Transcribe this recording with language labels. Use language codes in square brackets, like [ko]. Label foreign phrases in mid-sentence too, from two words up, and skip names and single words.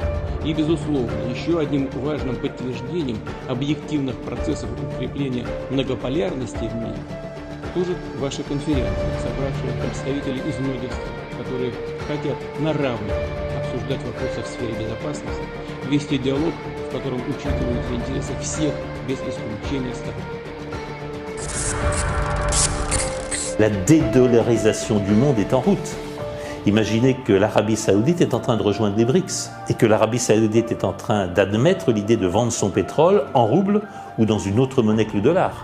[ru] И, безусловно, еще одним важным подтверждением объективных процессов укрепления многополярности в мире служит ваша конференция, собравшая представителей из многих стран, которые хотят на равных обсуждать вопросы в сфере безопасности, вести диалог, в котором учитываются интересы всех без исключения сторон. [fr] La dédollarisation du monde est en route. Imaginez que l'Arabie Saoudite est en train de rejoindre les BRICS et que l'Arabie Saoudite est en train d'admettre l'idée de vendre son pétrole en roubles ou dans une autre monnaie que le dollar.